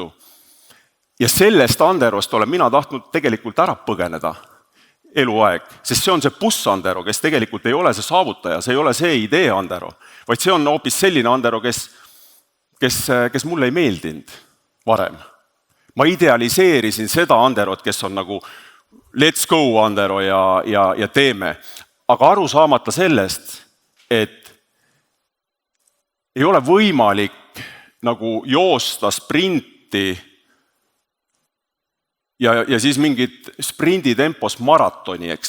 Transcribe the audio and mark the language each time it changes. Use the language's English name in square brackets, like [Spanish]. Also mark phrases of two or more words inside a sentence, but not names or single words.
[Estonian] Ja sellest Anderost olen mina tahtnud tegelikult ära põgeneda eluaeg, sest see on see buss Andero, kes tegelikult ei ole see saavutaja, see ei ole see idee Andero, vaid see on hoopis selline Andero, kes mulle ei meeldinud varem. Ma idealiseerisin seda Anderot, kes on nagu [English] let's go [Estonian] Andero ja teeme. Aga aru saamata sellest, et ei ole võimalik nagu joosta sprinti ja siis mingit sprinditempos maratoni, eks.